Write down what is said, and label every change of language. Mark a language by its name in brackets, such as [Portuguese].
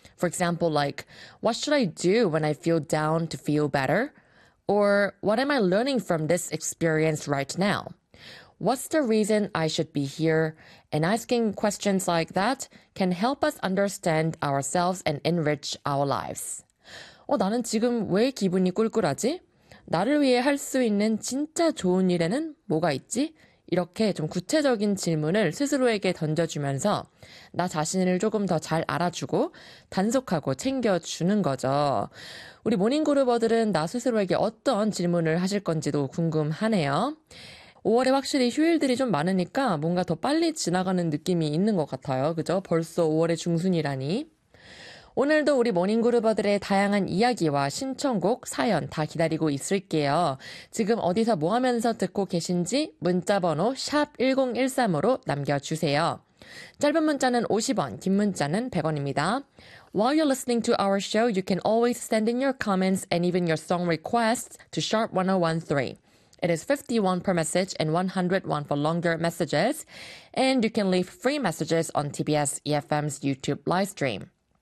[English] For example, like, what should I do when I feel down to feel better? Or what am I learning from this experience right now? What's the reason I should be here? And asking questions like that can help us understand ourselves and enrich our lives. [Korean] 나는 지금 왜 기분이 꿀꿀하지? 나를 위해 할 수 있는 진짜 좋은 일에는 뭐가 있지? 이렇게 좀 구체적인 질문을 스스로에게 던져주면서 나 자신을 조금 더 잘 알아주고 단속하고 챙겨주는 거죠. 우리 모닝그루버들은 나 스스로에게 어떤 질문을 하실 건지도 궁금하네요. 5월에 확실히 휴일들이 좀 많으니까 뭔가 더 빨리 지나가는 느낌이 있는 것 같아요. 그죠? 벌써 5월의 중순이라니. 오늘도 우리 모닝그루버들의 다양한 이야기와 신청곡, 사연 다 기다리고 있을게요. 지금 어디서 뭐 하면서 듣고 계신지 문자번호 샵1013으로 남겨주세요. 짧은 문자는 50원, 긴 문자는 100원입니다. [English] While you're listening to our show, you can always send in your comments and even your song requests to sharp1013. It is 51 per message and 101 for longer messages. And you can leave free messages on TBS EFM's YouTube livestream.